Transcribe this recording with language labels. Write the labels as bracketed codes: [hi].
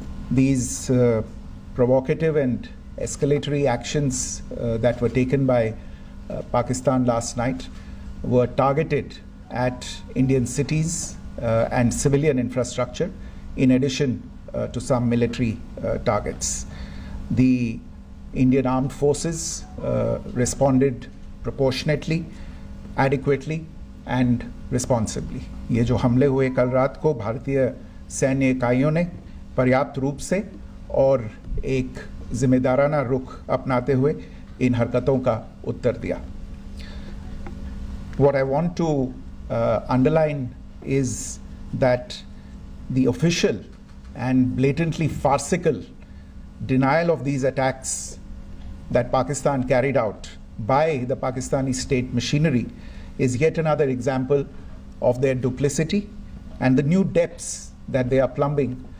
[en] These provocative and escalatory actions that were taken by Pakistan last night were targeted at Indian cities and civilian infrastructure, in addition to some military targets. The Indian Armed Forces responded proportionately, adequately and responsibly. [hi] ये जो हमले हुए कल रात को भारतीय सैन्य इकाइयों ने पर्याप्त रूप से और एक जिम्मेदाराना रुख अपनाते हुए इन हरकतों का उत्तर दिया. [en] What I want to underline is that the official and blatantly farcical denial of these attacks that Pakistan carried out by the Pakistani state machinery is yet another example of their duplicity and the new depths that they are plumbing